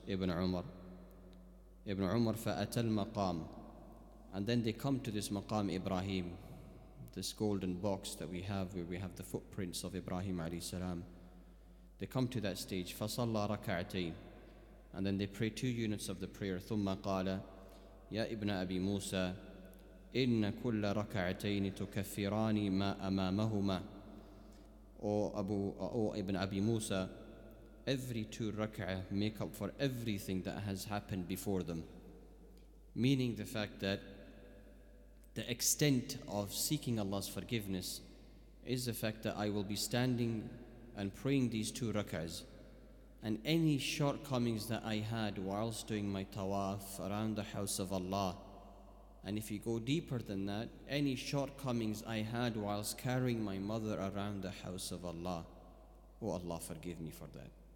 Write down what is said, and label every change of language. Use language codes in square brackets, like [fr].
[en] Ibn Umar [ar] فأتى المقام, [en] and then they come to this maqam Ibrahim, this golden box that we have where we have the footprints of Ibrahim alayhi salam. They come to that stage. [ar] فصلى ركعتين, [en] and then they pray 2 units of the prayer. [ar] ثم قال يا ابن أبي موسى إن كل ركعتين تكفران ما أمامهما. [en] O Ibn Abi Musa, every 2 rak'ah make up for everything that has happened before them. Meaning the fact that the extent of seeking Allah's forgiveness is the fact that I will be standing and praying these 2 rak'ahs, and any shortcomings that I had whilst doing my tawaf around the house of Allah, and if you go deeper than that, any shortcomings I had whilst carrying my mother around the house of Allah, oh Allah, forgive me for that.